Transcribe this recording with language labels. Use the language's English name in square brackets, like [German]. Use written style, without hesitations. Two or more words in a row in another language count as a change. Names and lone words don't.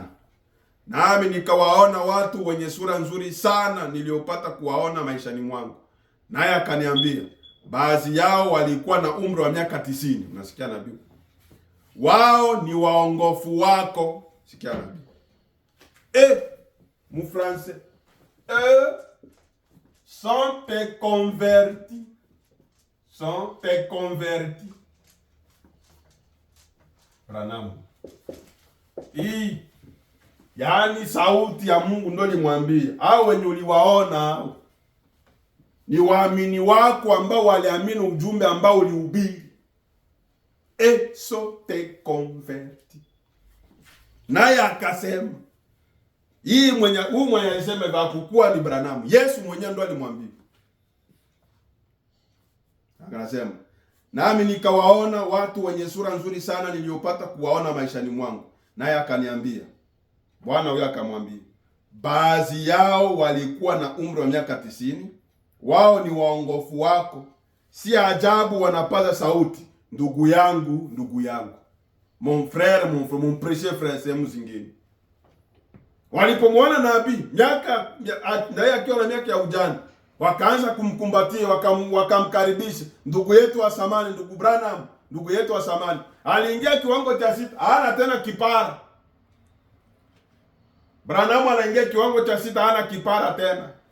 [Swahili] Nami nikawaona watu wenye sura nzuri sana niliopata kuwaona maishani mwangu. Naye akaniambia, baadhi yao walikuwa na umri wa miaka 90. Unasikia nabii? Wao ni waongofu wako. Sikia nabii. Mu français. [French] Sont tes convertis. Sont tes convertis. Branham. [Swahili] Yaani sauti ya Mungu ndio limwambia. Hao wenye uliwaona ni waamini wako ambao waliamini ujumbe ambao ulihubiri. [French] Sont tes convertis. [Swahili] Naye akasema mwenye alisema hakukua ni Branham. Yesu mwenyewe ndo alimwambia. Akasema, nami nikawaona watu wenye sura nzuri sana niliopata kuwaona maishani mwangu. Naye akaniambia, Bwana huyo akamwambia, baadhi yao walikuwa na umri wa miaka 90. Wao ni waongofu wako. Si ajabu wanapaza sauti, ndugu yangu, ndugu yangu. [French] Mon frère, mon précieux frère, [Swahili] sehemu zingine. Walipomwona nabii ndiye akiwa na miaka ya ujana, wakaanza kumkumbatia, wakamkaribisha, ndugu yetu wa samani, ndugu Branham, ndugu yetu wa samani. Aliingia kiwango cha 6, hana tena kipara. Branham anaingia kiwango cha 6, hana kipara tena.